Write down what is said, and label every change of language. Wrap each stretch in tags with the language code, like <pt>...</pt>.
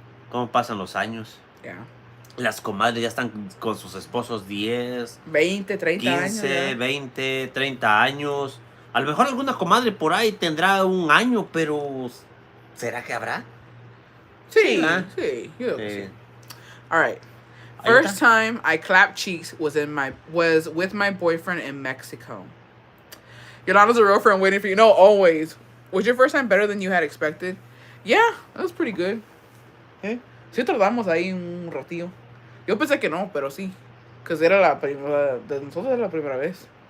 <es>¿Cómo pasan los años?</es> <en>Yeah.</en> <es>Las comadres ya están con sus esposos 10, 20, 30 15, años. 20, 30 años. A lo mejor alguna comadre por ahí tendrá un año, pero ¿será que habrá? Sí, ¿verdad? sí, yo creo que sí. Sí.</es> <en>All right.</en> <es>Ahí está.</es> <en>First time I clapped cheeks was with my boyfriend in Mexico. Yolanda's a real friend waiting for you. No, always. Was your first time better than you had expected? Yeah, that was pretty good.</en> <es>¿Eh? Sí tardamos ahí un ratillo. Yo pensé que no, pero sí. Que era la primera, de nosotros era la primera vez.</es>